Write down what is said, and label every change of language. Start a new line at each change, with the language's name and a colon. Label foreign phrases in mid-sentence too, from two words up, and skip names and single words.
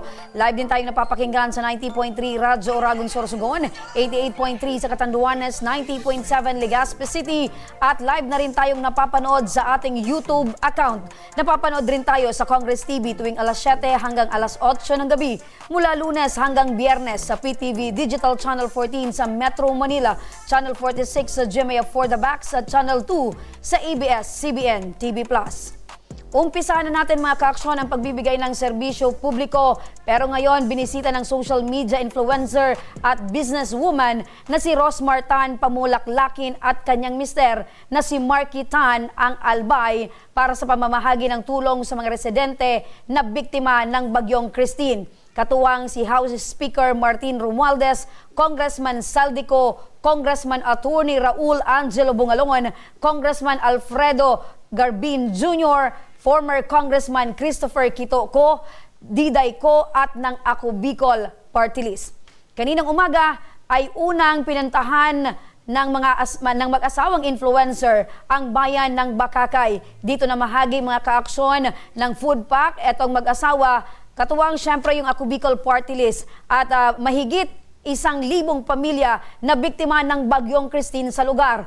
Filipino: Live din tayong napapakinggan sa 90.3 Radyo Oragong Sorsogon, 88.3 sa Catanduanes, 90.7 Legazpi City at live na rin tayong napapanood sa ating YouTube account. Napapanood rin tayo sa Congress TV tuwing alas 7 hanggang alas 8 ng gabi mula Lunes hanggang Biyernes sa PTV Digital Channel 14 sa Metro Manila, Channel 46 sa GMA for the Backs at Channel 2 sa ABS-CBN TV+. Umpisahan na natin mga kaaksyon ang pagbibigay ng serbisyo publiko pero ngayon binisita ng
English: social media influencer
Filipino: at businesswoman na si Rosmar Tan Pamulaklakin at kanyang mister na si Marky Tan ang Albay para sa pamamahagi ng tulong sa mga residente na biktima ng Bagyong Christine. Katuwang si House Speaker Martin Romualdez, Congressman Saldico, Congressman Attorney Raul Angelo Bungalongon, Congressman Alfredo Garbin Jr., former Congressman Christopher Quitoco, Diday Ko at ng Ako Bicol Party List. Kaninang umaga ay unang pinantahan ng mag-asawang influencer ang bayan ng Bakakay. Dito na mahagi mga kaaksyon ng
English: food pack
Filipino: etong mag-asawa. Katuwang siyempre yung Ako Bicol Party List at mahigit 1,000 pamilya na biktima ng Bagyong Christine sa lugar.